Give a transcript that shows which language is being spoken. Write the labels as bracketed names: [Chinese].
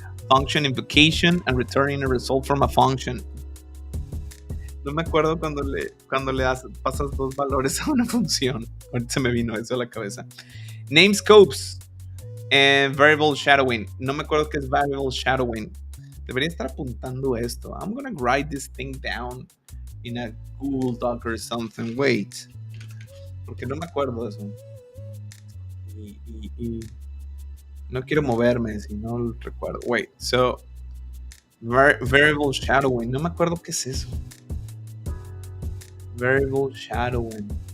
[English] Function invocation and returning a result from a function. [Spanish] No me acuerdo cuando le pasas dos valores a una función. Ahorita se me vino eso a la cabeza. Name scopes. Variable shadowing. No me acuerdo qué es variable shadowing. Debería estar apuntando esto. [English] I'm gonna write this thing down in a Google Doc or something. Wait. [Spanish] Porque no me acuerdo de eso. Y no quiero moverme si no lo recuerdo. Wait. So, variable shadowing. No me acuerdo qué es eso. [English] Variable shadowing.